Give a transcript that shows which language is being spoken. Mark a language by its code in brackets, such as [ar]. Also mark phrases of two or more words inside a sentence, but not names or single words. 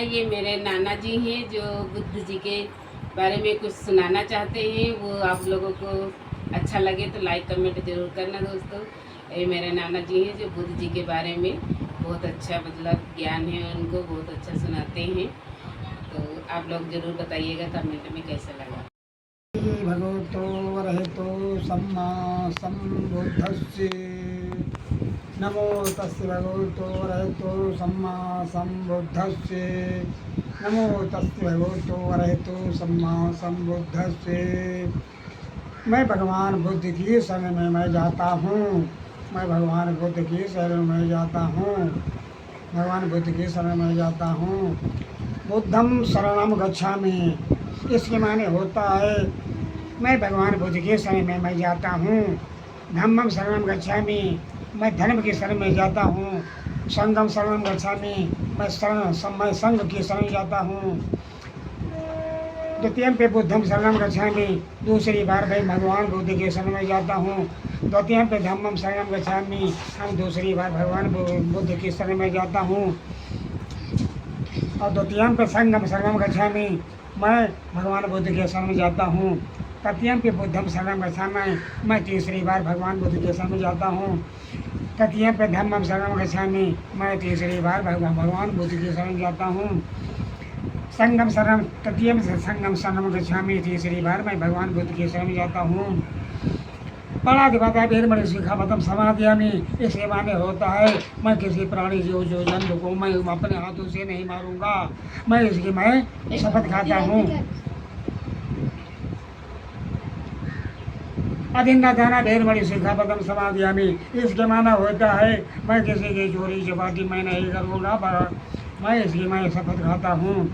[hi] ये मेरे नाना जी हैं जो बुद्ध जी के बारे में कुछ सुनाना चाहते हैं। वो आप लोगों को अच्छा लगे तो लाइक कमेंट जरूर करना दोस्तों। ये मेरे नाना जी हैं जो बुद्ध जी के बारे में बहुत अच्छा मतलब ज्ञान है, उनको बहुत अच्छा सुनाते हैं। तो आप लोग जरूर बताइएगा कमेंट में कैसा लगा। [pi] भगवतो वरहतो सम्मा सम्बुद्धस्य नमो तस्य भगवतो वरहतो सम्मा सम्बुद्धस्य नमो तस्य भगवतो वरहतो सम्मा सम्बुद्धस्य। [hi] मैं भगवान बुद्ध की शरण में मैं जाता हूँ। मैं भगवान बुद्ध की शरण में जाता हूँ। भगवान बुद्ध की शरण में जाता हूँ। [pi] बुद्धम शरणम गच्छामि, [hi] इसके माने होता है मैं भगवान बुद्ध के शरण में मैं जाता हूँ। [pi] धम्मम शरणम गच्छामि, [hi] मैं धर्म की शरण में जाता हूँ। [pi] संगम शरणम गच्छामि, [hi] मैं संघ की शरण जाता हूँ। [pi] द्वितीयम पे बुद्धम शरणम गच्छामि, [hi] दूसरी बार मैं भगवान बुद्ध के शरण में जाता हूँ। [pi] द्वितीयम पे धम्मम शरणम गच्छामि, [hi] हम दूसरी बार भगवान बुद्ध की शरण में जाता हूँ। [pi] और द्वितीयम पे संगम शरणम गच्छामि, [hi] मैं भगवान बुद्ध के शरण में जाता हूँ। [pi] तृतीयम पे बुद्धम शरणम गच्छामि, [hi] मैं तीसरी बार भगवान बुद्ध के शरण में जाता हूँ। [pi] तृतीयम पे धम्मम शरणम गच्छामि, [hi] मैं तीसरी बार भगवान बुद्ध के शरण में जाता हूँ। [pi] संगम शरण तृतीयम से संगम शरणम गच्छामि, [hi] तीसरी बार मैं भगवान बुद्ध के शरण में जाता हूँ। [pi] पराधिपता वेदमणि शिखापदम समादयामि, [hi] इसके माने होता है मैं किसी प्राणी जीव जो जंतु को मैं अपने हाथों से नहीं मारूंगा। मैं इसकी मैं शपथ खाता हूँ। [pi] अधीना दाना वेदमणि शिखापदम समादयामि, [hi] इसके माना होता है मैं किसी की चोरी चपाटी मैं नहीं करूँगा, पर मैं इसकी मैं शपथ खाता हूँ।